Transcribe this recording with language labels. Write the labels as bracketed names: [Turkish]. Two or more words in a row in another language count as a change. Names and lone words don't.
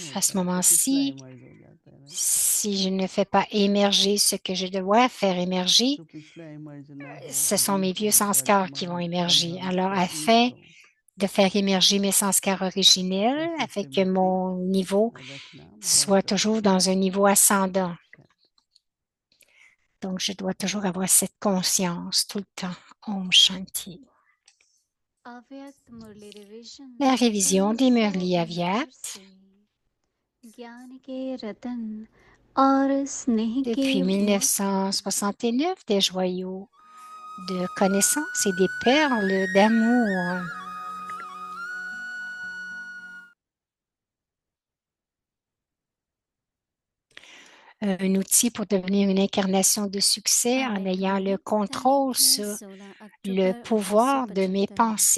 [French] à ce [Hindi] होता तो पिछला [French] moment-ci? [Hindi] इमर्ज हो जाता है ना। [French] Si je ne fais pas émerger ce que je dois faire émerger, [Hindi] तो पिछला इमर्ज ना हो, [French] ce sont mes [Hindi] डीप [French] vieux [Hindi] हो, [French] sanskars qui vont [Hindi] वर्तमान अब [French] émerger. [Hindi] हम [French] Alors, afin [Hindi] स्वतंत्र हो, [French] de faire émerger mes sanskars originels, [Hindi] ऐसी [French] afin que [Hindi] स्मृति [French] mon niveau [Hindi] रखना [French] soit [Hindi] बहुत [French] toujours [Hindi] आवश्यक [French] dans un [Hindi] है। [French] niveau ascendant. Donc, je dois toujours avoir cette conscience tout le temps. [Hindi] ओम शांति. अव्यक्त मुरली रिवीजन [French] La révision des Murli 1969 Avyat. [Hindi] से ज्ञान के रतन और स्नेह के [French] Depuis 1969, des joyaux de connaissances et des perles d'amour. Un outil pour devenir une incarnation de succès en ayant le contrôle sur le pouvoir de mes pensées.